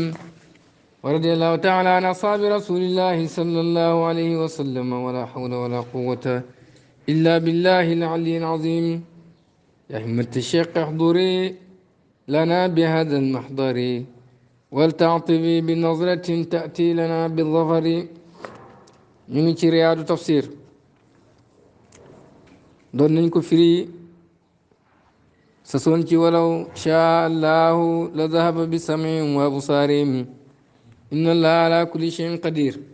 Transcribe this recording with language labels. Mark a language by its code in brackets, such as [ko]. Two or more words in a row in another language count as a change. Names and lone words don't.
[ar] ورضي الله تعالى عن أصحاب رسول الله صلى الله عليه وسلم ولا حول ولا قوة إلا بالله العلي العظيم. يا همة الشيخ احضري لنا بهذا المحضر ولتعطفي بنظرة تأتي لنا بالظفر. [wo] ñu ngi ci riyaadu tafsir doon nañ ko firi sa soon ci [ar] ولو شاء الله لذهب بسمعهم وأبصارهم إن الله على كل شيء قدير.